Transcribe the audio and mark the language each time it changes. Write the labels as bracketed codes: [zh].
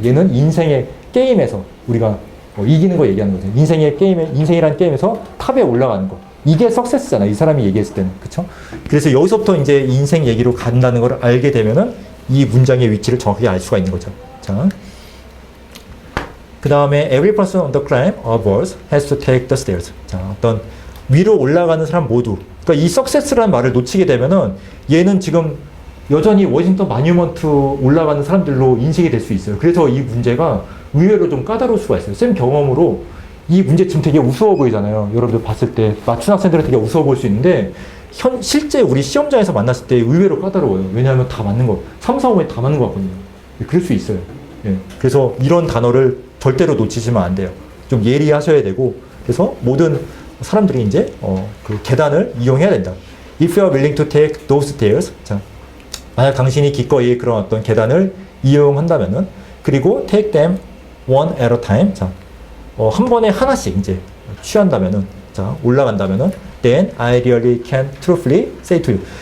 [ko] 얘는 인생의 게임에서 우리가 이기는 거 얘기하는 거죠. 인생이라는 게임에서 탑에 올라가는 거. 이게 success잖아. 이 사람이 얘기했을 때는. 그쵸? 그래서 여기서부터 이제 인생 얘기로 간다는 걸 알게 되면은 이 문장의 위치를 정확하게 알 수가 있는 거죠. 자. 그 다음에 [en] every person on the climb upwards has to take the stairs. [ko] 자, 어떤 위로 올라가는 사람 모두. 그러니까 이 success라는 말을 놓치게 되면은 얘는 지금 여전히 워싱턴 마뉴먼트 올라가는 사람들로 인식이 될 수 있어요. 그래서 이 문제가 의외로 좀 까다로울 수가 있어요. 쌤 경험으로 이 문제 지금 되게 우스워 보이잖아요. 여러분들 봤을 때 맞춘 학생들은 되게 우스워 보일 수 있는데, 실제 우리 시험장에서 만났을 때 의외로 까다로워요. 왜냐하면 다 맞는 거, 3, 4, 5에 다 맞는 거 같거든요. 그럴 수 있어요. 예. 그래서 이런 단어를 절대로 놓치시면 안 돼요. 좀 예리하셔야 되고, 그래서 모든 사람들이 이제 그 계단을 이용해야 된다. [en] If you are willing to take those stairs, [ko] 자, 만약 당신이 기꺼이 그런 어떤 계단을 이용한다면은, 그리고 [en] take them one at a time, [ko] 자, 한 번에 하나씩 이제 취한다면은, 자, 올라간다면은, [en] then I really can truthfully say to you.